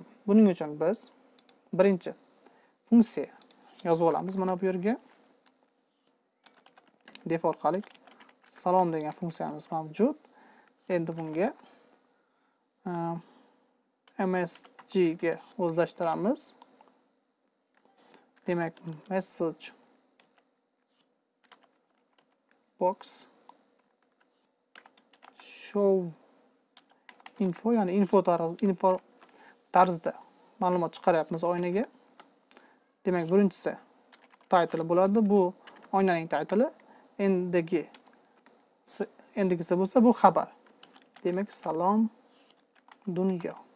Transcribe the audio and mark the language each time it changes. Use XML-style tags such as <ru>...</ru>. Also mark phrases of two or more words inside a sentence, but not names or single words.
<uz>Buning uchun biz birinchi funksiya yozib olamiz. Mana bu yerga def orqali salom degan funksiyamiz mavjud. Endi bunga msg ga o'zlashtiramiz. Demak,</uz> <en>message box show info,</en> <uz>ya'ni info tarzda ma'lumot chiqaryapmiz oynaga. Demak, birinchisi title bo'ladi. Bu oynaning titli. Endigisi bo'lsa bu xabar. Demak, salom dunyo.</uz>